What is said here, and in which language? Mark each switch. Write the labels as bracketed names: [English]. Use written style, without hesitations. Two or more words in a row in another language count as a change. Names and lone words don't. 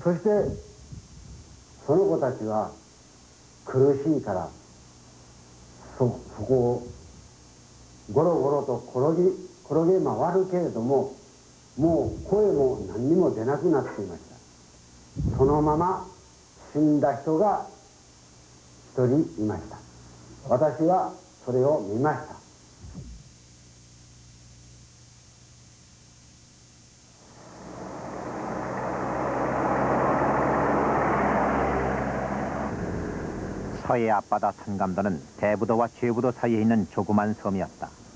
[Japanese] そしてその子たちは苦しいからそこをゴロゴロと転げ回るけれども、もう声も何にも出なくなっていました。そのまま死んだ人が一人いました。私はそれを見ました。 [Korean] 서해 앞바다 선감도는 대부도와 제부도 사이에 있는 조그만 섬이었다.